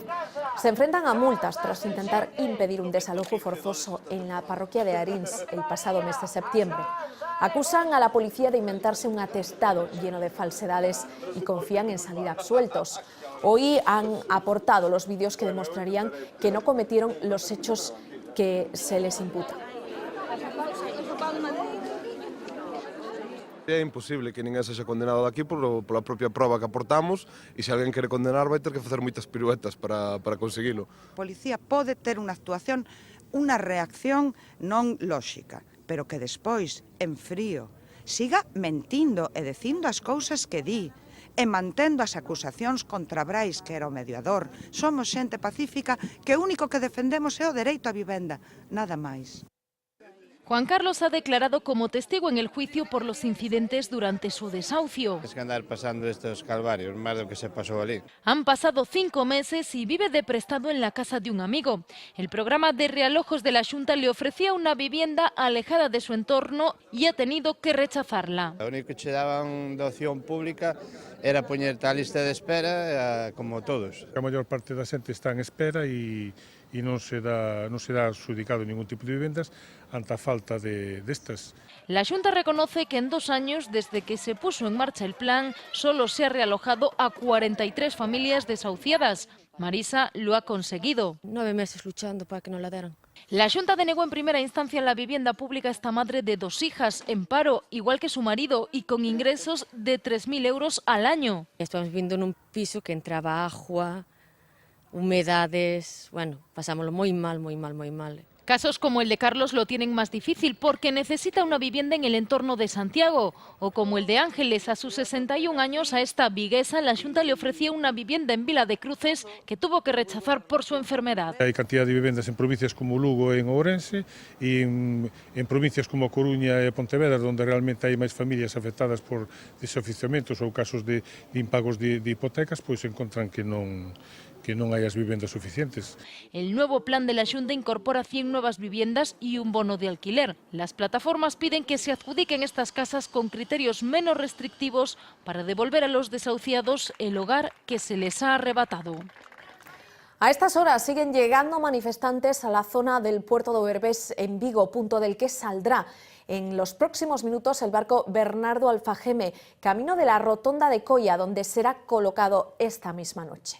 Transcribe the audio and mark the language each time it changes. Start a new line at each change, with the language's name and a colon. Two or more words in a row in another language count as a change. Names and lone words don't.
Spanish: Se enfrentan a multas tras intentar impedir un desalojo forzoso en la parroquia de Arins el pasado mes de septiembre. Acusan a la policía de inventarse un atestado lleno de falsedades y confían en salir absueltos. Hoy han aportado los vídeos que demostrarían que no cometieron los hechos que se les imputan.
Galician: É imposible que ninguén sexa condenado daqui pola propia proba que aportamos, e se alguén quere condenar vai ter que facer moitas piruetas para conseguilo. A policía pode ter unha actuación, unha reacción non lóxica, pero que despois, en frío, siga mentindo e dicindo as cousas que di, e mantendo as acusacións contra Brais, que era o mediador. Somos xente pacífica que o único que defendemos é o dereito á vivenda, nada máis.
Spanish: Juan Carlos ha declarado como testigo en el juicio por los incidentes durante su desahucio. Es que andar pasando estos calvarios, más de lo que se pasó allí. Han pasado 5 meses y vive de prestado en la casa de un amigo. El programa de realojos de la Xunta le ofrecía una vivienda alejada de su entorno y ha tenido que rechazarla. Lo único que te daban de opción pública era
Galician: poñerte a
Spanish: lista de espera, como todos.
Galician: A maior parte da xente está en espera e non se dá adjudicado ningún tipo de vivendas ante a falta destas.
Spanish: La Xunta reconoce que en 2 años, desde que se puso en marcha el plan, solo se ha realojado a 43 familias desahuciadas. Marisa lo ha conseguido. 9 meses luchando para que no la dieran. La Xunta denegó en primera instancia la vivienda pública a esta madre de 2 hijas, en paro, igual que su marido, y con ingresos de 3.000 euros al año. Estamos viviendo en un piso que entraba agua, humedades, bueno,
Galician: pasámoslo moi mal.
Spanish: Casos como el de Carlos lo tienen más difícil porque necesita una vivienda en el entorno de Santiago, o como el de Ángeles, a sus 61 años, a esta viguesa la Xunta le ofrecía una vivienda en Vila de Cruces que tuvo que rechazar por su enfermedad.
Galician: Hai cantidad de vivendas en provincias como Lugo e en Ourense e en provincias como Coruña e Pontevedra, onde realmente hai máis familias afectadas por desoficiamentos ou casos de impagos de hipotecas, pois encontran que non hai as vivendas suficientes.
Spanish: El nuevo plan de la Xunta incorpora 100 nuevas viviendas y un bono de alquiler. Las plataformas piden que se adjudiquen estas casas con criterios menos restrictivos para devolver a los desahuciados el hogar que se les ha arrebatado. A estas horas siguen llegando manifestantes a la zona del puerto de Overbés en Vigo, punto del que saldrá en los próximos minutos el barco Bernardo Alfageme, camino de la rotonda de Coia, donde será colocado esta misma noche.